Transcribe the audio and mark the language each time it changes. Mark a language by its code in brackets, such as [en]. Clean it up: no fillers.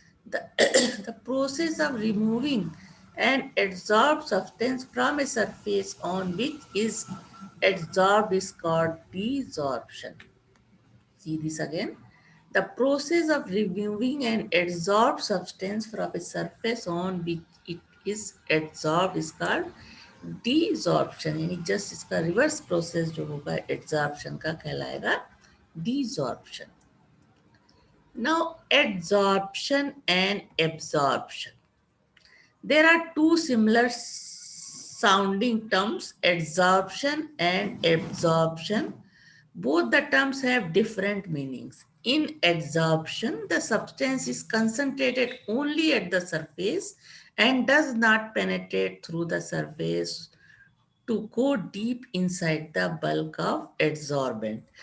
[en] The, the process of removing an adsorbed substance from a surface on which is adsorbed is called desorption. See this again. The process of removing an adsorbed substance from a surface on which it is adsorbed is called desorption. [hi] यानी just इसका reverse process जो होगा adsorption का कहलाएगा desorption. [en] Now adsorption and absorption. There are two similar sounding terms, adsorption and absorption. Both the terms have different meanings. In adsorption, the substance is concentrated only at the surface and does not penetrate through the surface to go deep inside the bulk of adsorbent.